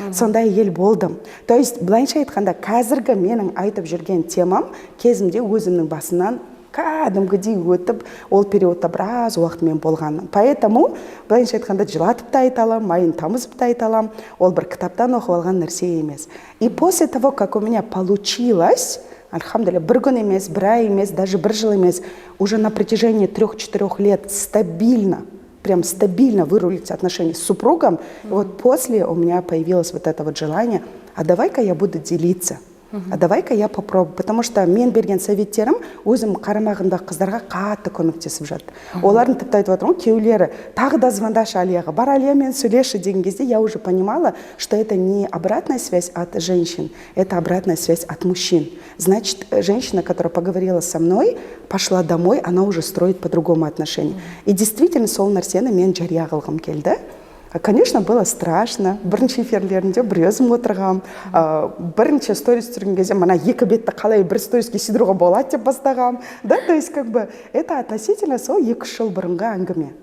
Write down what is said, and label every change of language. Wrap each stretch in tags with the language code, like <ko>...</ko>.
<kk>Сондай ел болдым.</kk> <ru>То есть</ru> <kk>былайша айтқанда қазіргі менің айтып жүрген темам кезімде өзімнің басынан кәдімгідей өтіп, ол периодта біраз уақытымен болғанмын.</kk> <ru>Поэтому,</ru> <kk>былайша айтқанда, жылатып та айта алам, майын тамызып та айта алам, ол бір кітаптан оқып алған нәрсе емес.</kk> <ru>И после того, как у меня получилось, альхамдулилля,</ru> <kk>бір күн емес, бір ай емес,</kk> <ru>даже</ru> <kk>бір жыл емес,</kk> <ru>уже на протяжении 3-4 лет стабильно, прям стабильно вырулить отношения с супругом, вот после у меня появилось вот это вот желание, а давай-ка я буду делиться. А давай-ка я попробую, потому что</ru> <kk>мен берген советтерім өзім қарамағымдағы қыздарға қатты көмектесіп жатты. Олардың тіпті айтып отырмын, күйеулері тағы да звондашы Алияға, бар Алиямен сөйлеші деген кезде</kk> <ru>я уже понимала, что это не обратная связь от женщин, это обратная связь от мужчин. Значит, женщина, которая поговорила со мной, пошла домой, она уже строит по-другому отношения. И действительно,</ru> <kk>сол нәрсені мен жария қылғым келді.</kk> <ru>Конечно, было страшно.</ru> <kk>Бірінші эфирлерінде бір өзім отырғам. Бірінші сторис түсірген кезде мана екі бетті қалай бір сториске сидыруға болады деп бастағам.</kk> <ru>Да, то есть как бы это относительно</ru> <kk>сол 2 жыл бұрынғы әңгіме.</kk>